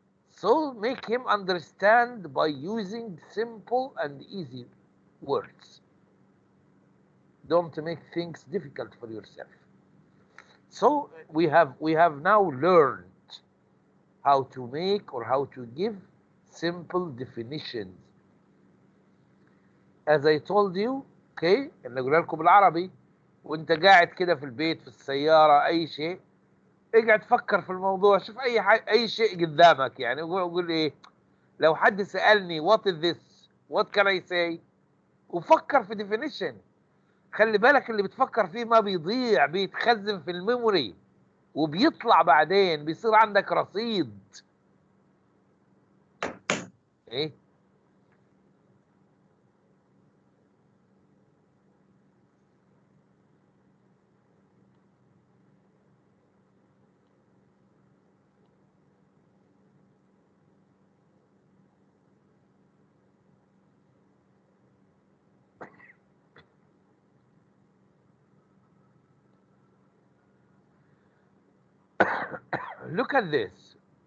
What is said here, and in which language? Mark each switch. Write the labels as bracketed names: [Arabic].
[English] So make him understand by using simple and easy words. Don't make things difficult for yourself. So we have now learned how to make or how to give simple definitions. as I told you. [Arabic] اوكي، اللي اقولها لكم بالعربي وانت قاعد كده في البيت، في السياره، اي شيء، اقعد فكر في الموضوع، شوف اي شيء قدامك يعني، وقول ايه لو حد سالني [English] what is this what can I say، [Arabic] وفكر في definition. خلي بالك اللي بتفكر فيه ما بيضيع، بيتخزن في الميموري وبيطلع بعدين، بيصير عندك رصيد. [English] ايه look at this.